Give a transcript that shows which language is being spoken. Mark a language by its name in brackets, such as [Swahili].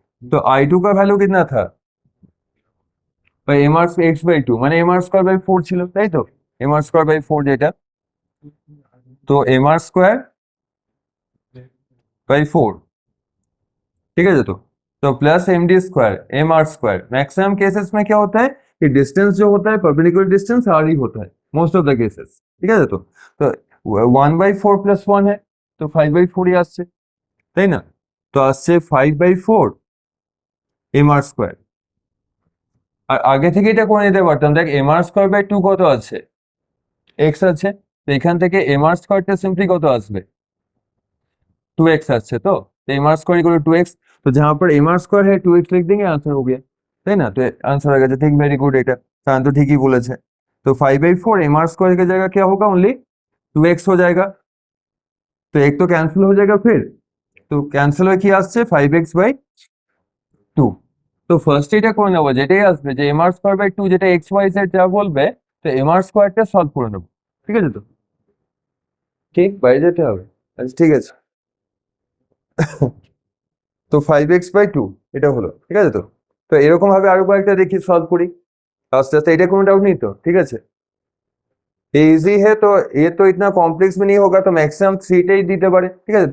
[Hindi] तो I2 का value कितना था भाई, एम आर एक्स बाई 2 [Bangla] মানে এম আর স্কোয়ার বাই 4 ছিল, তাই তো, এম আর স্কোয়ার বাই 4 যেটা, তো এম আর স্কোয়ার [Hindi] बाई 4, ठीक है। तो plus M D square M R square, maximum cases में क्या होता है कि डिस्टेंस जो होता है परपेंडिकुलर डिस्टेंस आर ही होता है, [Bangla] মোস্ট অফ দ্য কেসেস, ঠিক আছে? তো তো 1/4 প্লাস 1 है, তো 5/4 আসছে, তাই না? তো আসছে 5/4 mr স্কোয়ার। আর আগে থেকে এটা করে নিতে পারতাম, দেখ mr স্কোয়ার বাই 2 কত আছে, x আছে, তো এখান থেকে mr স্কোয়ারটা সিম্পলি কত আসবে, 2x আসছে। [Hindi] তো mr square equal to 2x, तो जहां पर mr स्क्वायर है 2x लिख देंगे, आंसर हो गया, [Bangla] তাই না? [Hindi] তো आंसर आ गया, ठीक, वेरी गुड, [Bangla] এটা কারণ তো ঠিকই বলেছে। [Hindi] तो 5/4 mr स्क्वायर की जगह क्या होगा, ओनली 2x हो जाएगा, तो एक तो कैंसिल हो जाएगा, फिर [Bangla] তো ক্যান্সেল হয়ে কি আসছে, [Hindi] 5x/2। [Bangla] তো ফার্স্ট এটা করে নেবো, যেটাই আসবে যে mr²/2 যেটা xyz যা বলবে, তো mr স্কোয়ারটা সলভ করে নেবো, ঠিক আছে? তো ঠিক বাইরে যেতে হবে, আচ্ছা ঠিক আছে। তো 5x/2 এটা হলো, ঠিক আছে? তো তো এরকম ভাবে আরো কয়েকটা দেখি সলভ করি আস্তে আস্তে, এটা কোনো [Hindi] डाउट नहीं तो, ठीक है? ये इजी है, तो ये तो इतना कॉम्प्लेक्स भी नहीं होगा, तो मैक्सिमम [Bangla] 3টাই দিতে পারে, ঠিক আছে?